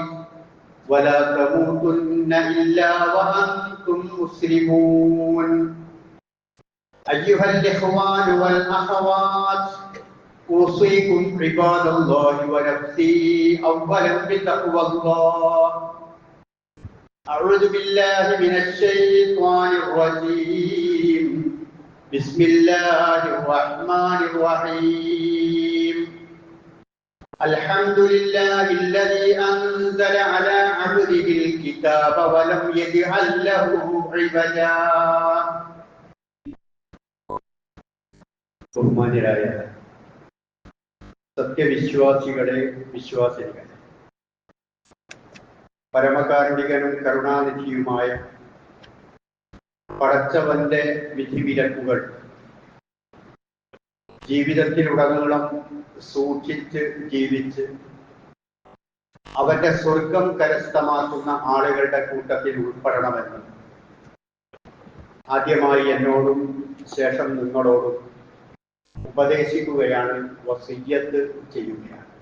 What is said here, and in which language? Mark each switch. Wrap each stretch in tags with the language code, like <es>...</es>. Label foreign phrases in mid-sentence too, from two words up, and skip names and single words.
<ar>ولا تموتن إلا وأنتم مسلمون أيها الإخوان والأخوات أوصيكم عباد الله ونفسي أولا بتقوى الله أعوذ بالله من الشيطان الرجيم بسم الله الرحمن الرحيم الحمد لله الذي أنزل على عبده الكتاب ولم يجعل له عوجا</ar> <ml>ബഹുമാന്യരായ സത്യവിശ്വാസികളെ വിശ്വാസികളെ പരമകാരുണികനും കരുണാനിധിയുമായ പടച്ചവന്റെ വിധിവിലക്കുകൾ ജീവിതത്തിലുടനീളം സൂക്ഷിച്ച് ജീവിച്ച് അവന്റെ സ്വർഗം കരസ്ഥമാക്കുന്ന ആളുകളുടെ കൂട്ടത്തിൽ ഉൾപ്പെടണമെന്ന് ആദ്യമായി എന്നോടും ശേഷം നിങ്ങളോടും ഉപദേശിക്കുകയാണ്, വസിയ്യത്ത് ചെയ്യുകയാണ്.</ml>